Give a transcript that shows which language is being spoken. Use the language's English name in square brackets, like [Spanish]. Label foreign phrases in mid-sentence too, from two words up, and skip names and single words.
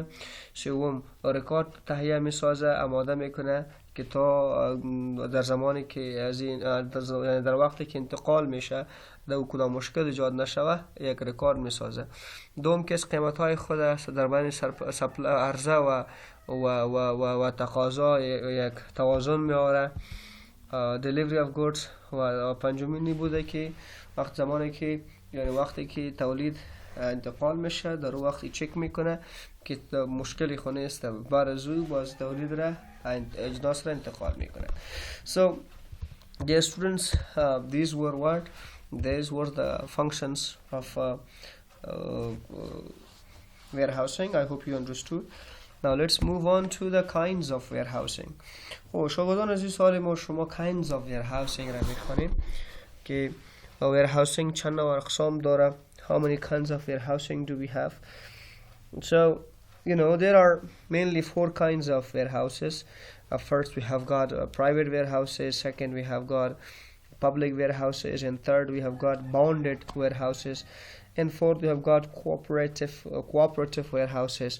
[Persian] سوم رکورد تهیه میسازه، آماده میکنه که تا در زمانی که از این در وقتی که انتقال میشه در کدام مشکل ایجاد نشوه یک رکورد میسازه. دوم که قیمت های خود در بین عرضه و تقاضا یک توازن میاره. [English] delivery of goods [Persian] و پنجمینی بوده که زمانی که یعنی وقتی که تولید انتقال میشه در وقتی چک میکنه که مشکلی خونه است، بعد از او باز تولید را اجناس را انتقال میکنه. [English] So dear students, these were the functions of warehousing. I hope you understood. Now let's move on to the kinds of warehousing. [Persian] شاگردان عزیز، سوال ما شما [English] kinds of warehousing [Persian] را میخوانیم که warehousing چند نوع اقسام داره. [English] How many kinds of warehousing do we have? So there are mainly 4 kinds of warehouses. First we have got private warehouses, second we have got public warehouses, and third we have got bonded warehouses, and fourth we have got cooperative warehouses.